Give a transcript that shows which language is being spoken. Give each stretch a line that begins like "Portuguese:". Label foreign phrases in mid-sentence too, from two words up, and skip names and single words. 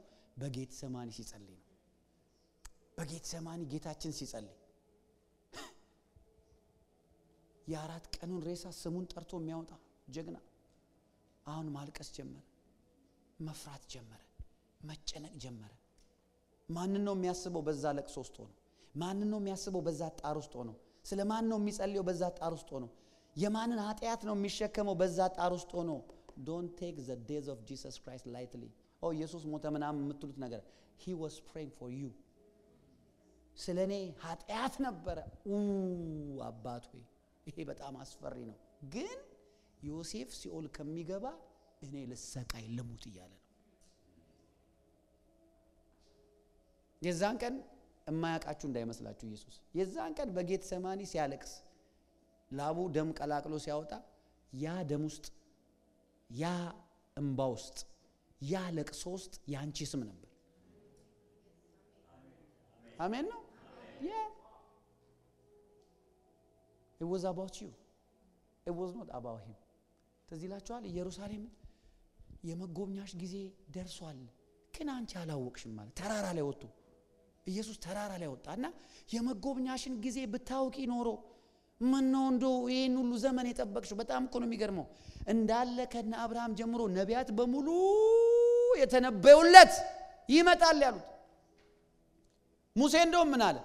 Amharic: በጌተሰማኒ ሲጸልይ ነው። በጌተሰማኒ ጌታችን ሲጸልይ የ4 ቀኑን ሬሳ ስሙን ጠርቶ የሚያወጣ ጀግና አሁን ማልቀስ ጀመረ፣ መፍራት ጀመረ፣ መጨነቅ ጀመረ። ማንን ነው የሚያስበው? በዛ ለቅሶ ውስጥ ሆኖ ማንን ነው የሚያስበው? በዛ ጣር ውስጥ ሆኖ ስለ ማን ነው የሚጸልየው? በዛ ጣር ውስጥ ሆኖ የማንን ኃጢያት ነው የሚሸከመው? በዛ ጣር ውስጥ ሆኖ
English: don't take the days of Jesus Christ lightly.
Amharic: oh ኢየሱስ ሞተ ምናምን የምትሉት ነገር
English: he was praying for you።
Amharic: ስለኔ ኃጢያት ነበረ። አባት ሆይ ይሄ በጣም አስፈሪ ነው፣ ግን ዮሴፍ ሲኦል ከሚገባ እኔ ልሰቃይ ልሙት እያለ ነው። የዛን ቀን የማያውቃችሁ እንዳይመስላችሁ ኢየሱስ የዛን ቀን በጌተሰማኒ ሲያለቅስ ላቡ ደም ቀላቅሎ ሲያወጣ ያ ደም ውስጥ ያ እንባ ውስጥ ያ ለቅሶ ውስጥ ያንቺ ስም ነበር። አሜን ነው።
English: yeah it was about you, it was not about him።
Amharic: ተዚላችኋል ኢየሩሳሌም የመጎብኛሽ ጊዜ ደርሷል፣ ግን አንቺ አላወቅሽም ማለት ተራራ ላይ ወጡ። ኢየሱስ ተራራ ላይ ወጣና የመጎብኛሽን ጊዜ ብታውቂ ኖሮ ምን ነው እንደው ይሄን ሁሉ ዘመን የጠበቅሽው? በጣም እኮ ነው የሚገርመው። እንዳለ ከነ አብርሃም ጀምሮ ነቢያት በሙሉ የተነበዩለት ይመጣል ያሉት ሙሴ እንደውም ምን አለ?